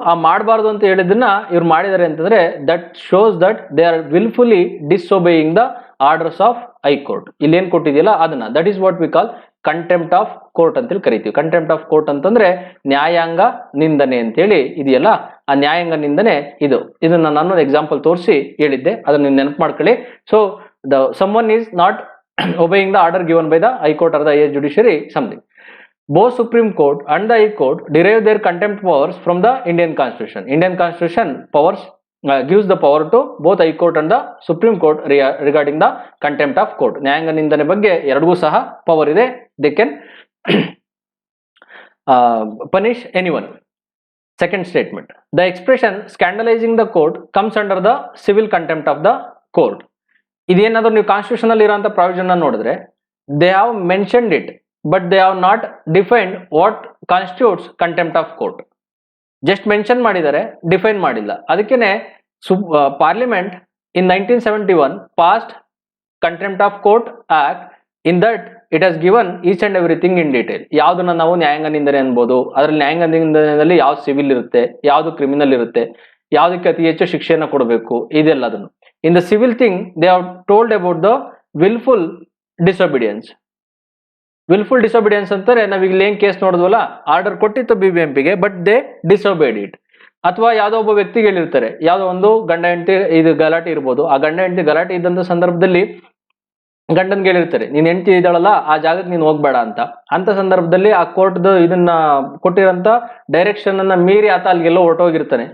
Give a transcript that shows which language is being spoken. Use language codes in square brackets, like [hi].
[kn] ಆ ಮಾಡಬಾರ್ದು ಅಂತ ಹೇಳಿದ್ದನ್ನ ಇವ್ರು ಮಾಡಿದ್ದಾರೆ ಅಂತಂದ್ರೆ, [en] That shows that they are wilfully disobeying the orders of High Court. [kn] ಇಲ್ಲಿ ಏನ್ ಕೊಟ್ಟಿದೆಯಲ್ಲ ಅದನ್ನ, [en] that is what we call contempt of court [kn] ಅಂತೇಳಿ ಕರಿತೀವಿ. ಕಂಟೆಂಪ್ಟ್ ಆಫ್ ಕೋರ್ಟ್ ಅಂತಂದ್ರೆ ನ್ಯಾಯಾಂಗ ನಿಂದನೆ ಅಂತೇಳಿ ಇದೆಯಲ್ಲ, ಆ ನ್ಯಾಯಾಂಗ ನಿಂದನೆ ಇದು. ಇದನ್ನ ನಾನು ಎಕ್ಸಾಂಪಲ್ ತೋರಿಸಿ ಹೇಳಿದ್ದೆ, ಅದನ್ನ ನೀವು ನೆನಪು ಮಾಡ್ಕೊಳ್ಳಿ. [en] So the someone is not obeying the order given by the High Court or the highest judiciary, something. Both Supreme Court and the High Court derive their contempt powers from the Indian Constitution. Indian Constitution powers gives the power to both High Court and the Supreme Court regarding the contempt of court. [kn] ನ್ಯಾಯಾಂಗ ನಿಂದನೆ ಬಗ್ಗೆ ಎರಡೂ ಸಹ power ಇದೆ. [en] They can punish anyone. Second statement, the expression scandalizing the court comes under the civil contempt of the court. [kn] ಇದೇನಾದ್ರೂ ನೀವು constitution ಅಲ್ಲಿ ಇರೋಂಥ provision ನೋಡಿದ್ರೆ, [en] They have mentioned it but they have not defined what constitutes contempt of court. [kn] Just mention ಮಾಡಿದ್ದಾರೆ, define ಮಾಡಿಲ್ಲ. ಅದಕ್ಕೇನೆ [en] Parliament in 1971 passed contempt of court act. In that it has given each and everything in detail. [kn] ಯಾವ್ದನ್ನ ನಾವು ನ್ಯಾಯಾಂಗ ನಿಂದನೆ ಅನ್ಬೋದು, ಅದರಲ್ಲಿ ನ್ಯಾಯಾಂಗ ನಿಂದನೆಯಲ್ಲಿ ಯಾವ್ದು ಸಿವಿಲ್ ಇರುತ್ತೆ, ಯಾವ್ದು ಕ್ರಿಮಿನಲ್ ಇರುತ್ತೆ, ಯಾವುದಕ್ಕೆ ಅತಿ ಹೆಚ್ಚು ಶಿಕ್ಷೆಯನ್ನು ಕೊಡಬೇಕು, ಇದೆಲ್ಲದನ್ನು. [en] In the civil thing, they have told about the willful disobedience. [kn] Willful disobedience ಅಂತಾರೆ, ನಾವೀಗ ಏನ್ ಕೇಸ್ ನೋಡಿದ್ವಲ್ಲ, ಆರ್ಡರ್ ಕೊಟ್ಟಿತ್ತು BBMPಗೆ, [en] But they disobeyed it. [kn] ಅಥವಾ ಯಾವುದೋ ಒಬ್ಬ ವ್ಯಕ್ತಿಗೆ ಹೇಳಿರ್ತಾರೆ, ಯಾವುದೋ ಒಂದು ಗಂಡ ಹೆಂಡತಿ ಇದು ಗಲಾಟೆ ಇರ್ಬೋದು, ಆ ಗಂಡ ಹೆಂಡತಿ ಗಲಾಟೆ ಇದ್ದಂಥ ಸಂದರ್ಭದಲ್ಲಿ ಗಂಡನ್ಗೆ ಹೇಳಿರ್ತಾರೆ, ನೀನ್ ಹೆಂಡತಿ ಇದ್ದಾಳಲ್ಲ ಆ ಜಾಗಕ್ಕೆ ನೀನು ಹೋಗ್ಬೇಡ ಅಂತ ಸಂದರ್ಭದಲ್ಲಿ ಆ ಕೋರ್ಟ್ದು ಇದನ್ನ ಕೊಟ್ಟಿರೋಂಥ ಡೈರೆಕ್ಷನ್ ಅನ್ನ ಮೀರಿ ಆತ ಅಲ್ಲಿಗೆಲ್ಲೋ ಹೊರಟೋಗಿರ್ತಾನೆ.